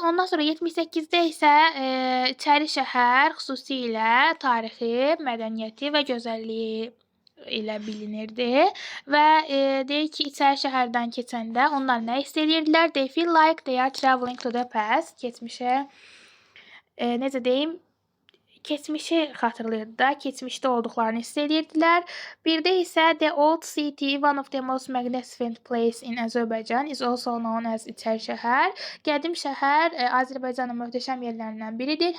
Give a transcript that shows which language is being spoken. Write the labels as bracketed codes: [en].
[az] Ondan sonra 78-də isə İçəri şəhər xüsusilə tarixi, mədəniyyəti və gözəlliyi ilə bilinirdi və deyir ki, İçəri şəhərdən keçəndə onlar nə hiss edirdilər? [en] They feel like they are traveling to the past. [az] Keçmişə necə deyim? Keçmişi xatırlayırdılar, keçmişdə olduqlarını hiss edirdilər. Bir də isə [en] The Old City, one of the most magnificent place in Azerbaijan, is also known as İçəri şəhər. [az] Qədim şəhər Azərbaycanın möhtəşəm yerlərindən biridir.